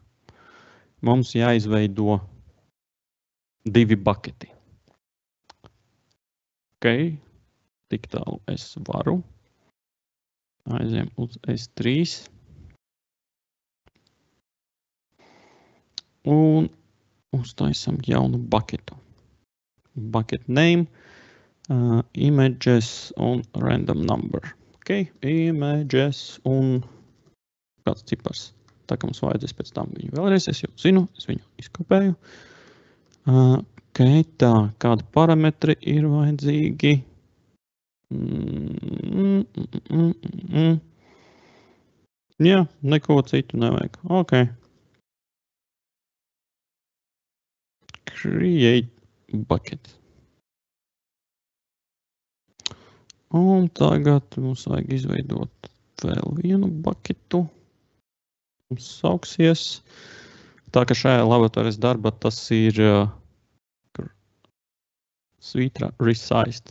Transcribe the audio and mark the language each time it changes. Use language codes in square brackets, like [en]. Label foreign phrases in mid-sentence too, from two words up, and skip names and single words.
[lv] Mums jāizveido 2 bucketi. Ok, tik tālu es varu. Aiziem uz S3. Un uztaisam jaunu bucketu. [en] Bucket name, images un random number. [lv] Ok, images un kāds cipars. Tā kā mums vajadzēs pēc tam viņu vēlreiz, es jau zinu, es viņu izkopēju. Ok, tā, kādi parametri ir vajadzīgi? Jā, neko citu nevajag. Ok. [en] Create bucket. [lv] Un tagad mums vajag izveidot vēl vienu bucketu. Mums sauksies. Tā ka šajā laboratorijas darbā tas ir svītra resized.